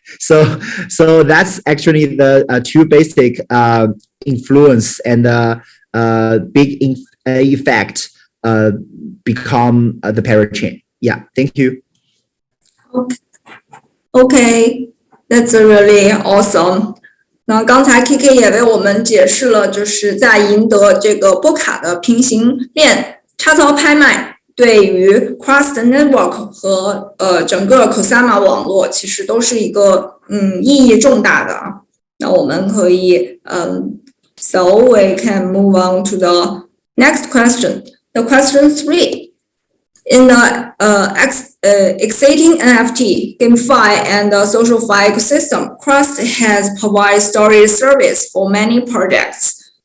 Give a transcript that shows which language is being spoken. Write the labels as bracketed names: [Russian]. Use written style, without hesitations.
[English] So that's actually the two basic influence and big effect become the parachain. Yeah, thank you. Okay, that's really awesome. [Chinese] 那刚才 KK 也为我们解释了，就是在赢得这个波卡的平行链差槽拍卖，对于 Crust Network 和整个 Kusama 网络其实都是一个意义重大的啊。那我们可以 [English] so we can move on to the next question. The question 3. In the exciting NFT, GameFi, and SocialFi ecosystem, Crust has provided storage service for many projects.